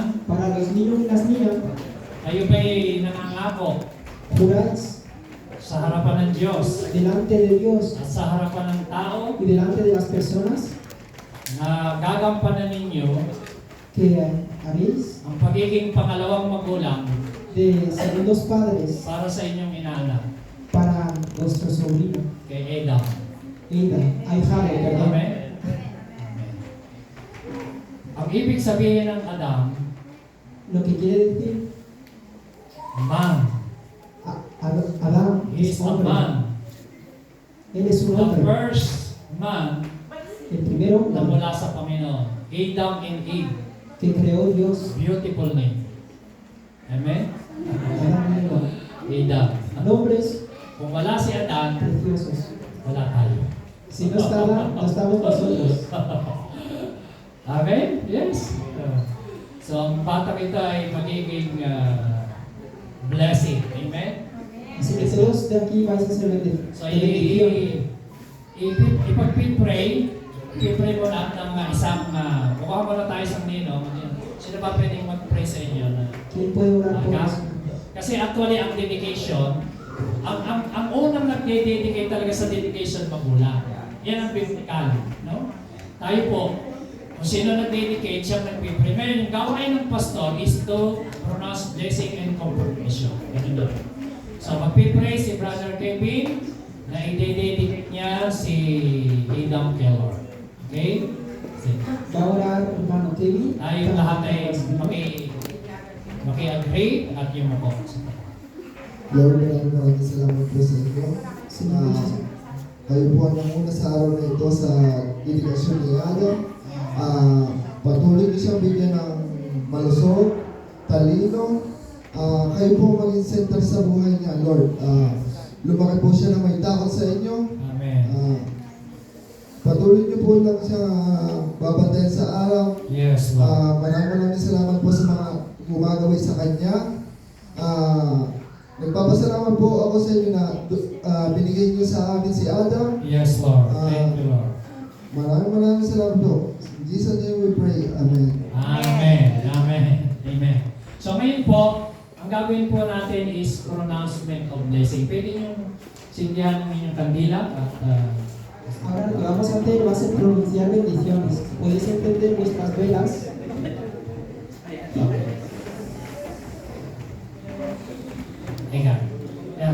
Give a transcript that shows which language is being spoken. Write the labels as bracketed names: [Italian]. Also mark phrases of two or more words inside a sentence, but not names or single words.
[Spanish] Para los niños y las niñas, [Filipino] kayo ba'y nangangako [Spanish] juráis [Filipino] sa harapan ng Diyos [Spanish] delante de Dios [Filipino] at sa harapan ng tao [Spanish] y delante de las personas [Filipino] na gagampanan ninyo [Spanish] que haréis [Filipino] ang pagiging pangalawang magulang [Spanish] de segundos padres [Filipino] para sa inyong inaanak [Spanish] para vuestro sobrino, [Filipino] kay Adam. [Spanish] Ida, ahijado, perdón. Amen? Amen. [Filipino] Ang ibig sabihin ng Adam, [Spanish] Lo que quiere decir, [English] man. [Spanish] Adán [English] He [Spanish] es [English] is a [Spanish] hombre. [English] man. [Spanish] Él es un [English] The [Spanish] hombre. [English] first man [Spanish] El primer [Filipino] na [Spanish] hombre [Filipino] mula sa Panginoon. [English] Adam and Eve. [Spanish] que creó Dios. [English] Beautiful name. Amen? [Spanish] Adán y Eva. Adam. Nombres [Filipino] Kung wala si Adan, [Spanish] preciosos. [Filipino] wala tayo. [Spanish] Si no está Adán, no estamos nosotros. [English] Amen? Yes. [Filipino] So, ang batang ito ay magiging blessing. Amen? [Spanish] Así que todos de aquí vais a ser So, bendición. [Filipino] ipag-pray mo na ng isang, mukha mo na tayo sa ninong. Sino ba pwedeng mag-pray sa inyo? [Spanish] ¿Quién puede orar por Aga? eso? [Filipino] Kasi actually, ang dedication, ang unang nag-dedicate talaga sa dedication, magulang. Yan ang biblical. No? Tayo po, kung sino nag-dedicate, siyang nag-pray. Ngayon, yung gawain ng pastor [English] is to pronounce blessing and confirmation. [Filipino] Ganun doon. So, mag-pray si Brother Kevin na i-dedicate niya si Adam Keller. Okay? [Spanish] Va a orar hermano Kevin. [Filipino] Tayo lahat ay maki-agree at yung ako. Lord, maraming salamat po sa inyo. [Spanish] Señor Jesús. [Filipino] Kayo po ang nanguna sa araw na ito sa dedikasyon ni Adam. Patuloy niyo siyang bigyan ng malusog, talino. Kayo po maging center sa buhay niya, Lord. Lumaki po siya na may takot sa inyo. Amen. Patuloy niyo po lang siya babantayan sa araw. [English] Yes, Lord. [Filipino] Maraming salamat po sa mga gumagawa sa kanya. Nagpapasalamat po ako sa inyo na binigay niyo sa amin si Adam. [English] Yes, Lord. Thank you, Lord. [Filipino] Maraming salamat po. [English] In Jesus' name we pray. Amen. Amen. Amen. Amen. [Filipino] So ngayon po, ang gagawin po natin is [English] pronouncement of blessing. [Filipino] Pwede niyong sindihan ng inyong kandila at [Spanish] Ahora lo que vamos a hacer va a ser pronunciar bendiciones. Podéis entender vuestras velas. [Filipino] Ayan. Ayan.